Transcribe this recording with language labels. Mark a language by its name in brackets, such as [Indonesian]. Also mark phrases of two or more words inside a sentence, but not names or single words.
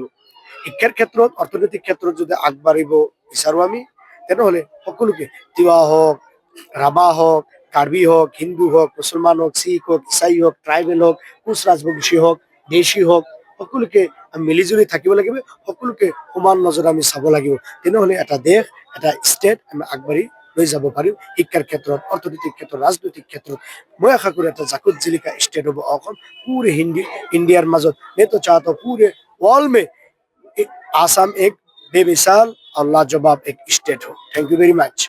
[Assamese] শিক্ষাৰ ক্ষেত্ৰত, অৰ্থনৈতিক ক্ষেত্ৰত যদি আগবাঢ়িব বিচাৰো আমি, তেনেহ'লে সকলোকে তিৱা হওক, ৰাভা হওক, কাৰ্বি হওক, হিন্দু হওক, মুছলমান হওক, শিখ হওক, ইছাই হওক, ট্ৰাইবেল হওক, কোচ ৰাজবংশী হওক, দেশী হওক, সকলোকে আমি মিলিজুলি থাকিব লাগিব। সকলোকে সমান নজৰে আমি চাব লাগিব, তেনেহ'লে এটা দেশ, এটা ষ্টেট আমি আগবাঢ়ি লৈ যাব পাৰিম। শিক্ষাৰ ক্ষেত্ৰত, অৰ্থনৈতিক ক্ষেত্ৰত, ৰাজনৈতিক ক্ষেত্ৰত মই আশা কৰো এটা জাকত জিলিকা ষ্টেট হ'ব অসম। [Hindi] पूरे इंडिया मजद मैं तो चाहता हूँ पूरे वर्ल्ड में आसाम एक बेमिसाल और लाजवाब एक स्टेट हो। [English] thank you very much.